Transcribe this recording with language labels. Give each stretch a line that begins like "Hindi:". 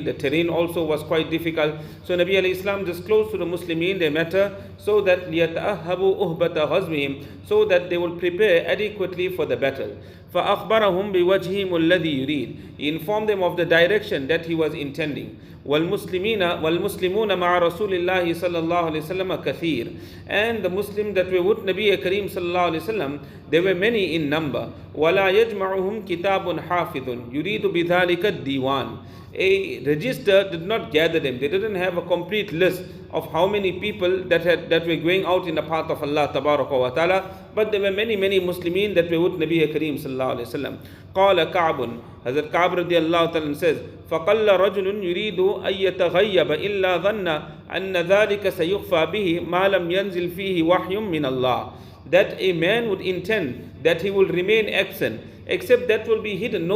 English: The terrain also was quite difficult. So Nabi alayhi salam disclosed to the Muslimin their matter so that
Arabic: لِيَتَأَهَّبُوا أُهْبَةَ غَزْوِهِمْ
English: so that they will prepare adequately for the battle.
Arabic: فَأَخْبَرَهُمْ بِوَجْهِهِمُ الَّذِي يُرِيدُ
English: He informed them of the direction that he was intending.
Arabic: وَالْمُسْلِمُونَ مَعَ رَسُولِ اللَّهِ صَلَّى اللَّهُ عَلَيْهِ وسلم كَثِيرٌ
English: And the Muslims that were with Nabi Kareem sallallahu alaihi wasallam, they were many in number.
Arabic: وَلَا يَجْمَعُهُمْ كِتَابٌ حَافِظٌ يُرِيدُ بِذَلِكَ الدِّيوَانِ
English: A register did not gather them. They didn't have a complete list of how many people that were going out in the path of Allah tabaraka wa ta'ala, but there were many Muslimin that were with Nabi Kareem sallallahu alaihi wasallam.
Arabic: قال كعب
English: Hazrat Ka'b radiallahu ta'ala says
Arabic: فَقَلَّ رَجُلٌ يُرِيدُ أَن يَتَغَيَّبَ إِلَّا ظَنَّ أَنَّ ذَلِكَ سَيُخْفَى بِهِ مَا لَمْ يَنزِلْ فِيهِ وَحْيٌ مِّنَ اللَّهِ
English: That a man would intend that he will remain absent, except that will be hidden.